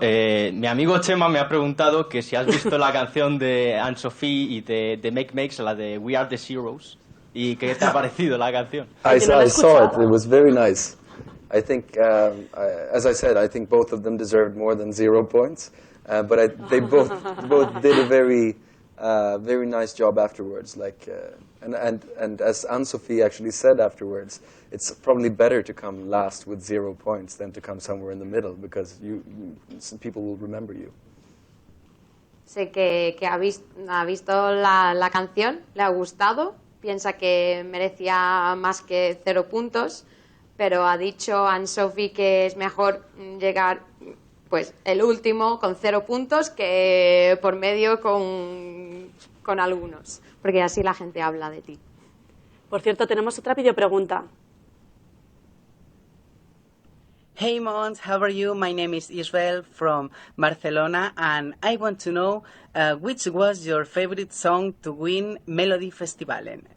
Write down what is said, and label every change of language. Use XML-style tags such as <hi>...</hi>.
<es>Mi amigo Chema me ha preguntado que si has visto la canción de Anne-Sophie y de Make Makes, la de We Are the Heroes, y qué te ha parecido la canción.</es> <en>I saw it. It was very nice. I think, as I said, I think both of them deserved more than 0 points, but they both did a very nice job afterwards. Like, and as Anne-Sophie actually said afterwards, it's probably better to come last with 0 points than to come somewhere in the middle, because people will remember you.</en> <es>Sé que ha visto la canción, le ha gustado, piensa que merecía más que 0 puntos, pero ha dicho Anne-Sophie que es mejor llegar pues el último con 0 puntos que por medio con algunos, porque así la gente habla de ti. Por cierto, tenemos otra videopregunta.</es> <en>Hey Mons, how are you? My name is Israel from Barcelona, and I want to know which was your favorite song to win Melody Festivalen.</en>